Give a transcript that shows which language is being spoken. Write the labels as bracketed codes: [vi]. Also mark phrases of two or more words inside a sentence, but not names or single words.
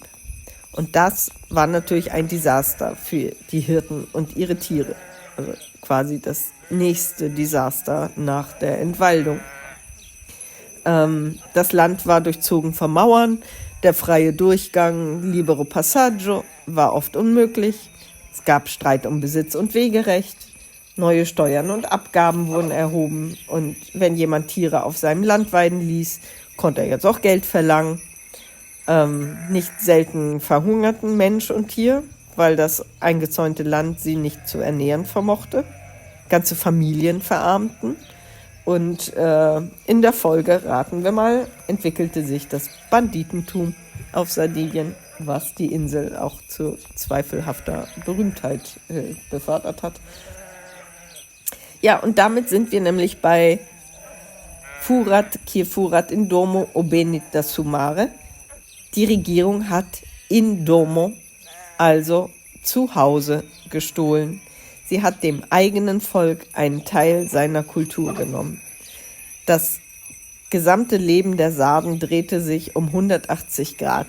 [de] Und das war natürlich ein Desaster für die Hirten und ihre Tiere. Also quasi das nächste Desaster nach der Entwaldung. Das Land war durchzogen von Mauern, der freie Durchgang, [it] libero passaggio, [de] war oft unmöglich. Es gab Streit um Besitz und Wegerecht. Neue Steuern und Abgaben wurden erhoben. Und wenn jemand Tiere auf seinem Land weiden ließ, konnte er jetzt auch Geld verlangen. Nicht selten verhungerten Mensch und Tier, weil das eingezäunte Land sie nicht zu ernähren vermochte. Ganze Familien verarmten. Und in der Folge, raten wir mal, entwickelte sich das Banditentum auf Sardinien, was die Insel auch zu zweifelhafter Berühmtheit befördert hat. Ja, und damit sind wir nämlich bei [sc] Furat qui furat in domo obenit da sumare. [de] Die Regierung hat [sc] in domo, [de] also zu Hause, gestohlen. Sie hat dem eigenen Volk einen Teil seiner Kultur genommen. Das gesamte Leben der Sarden drehte sich um 180 Grad.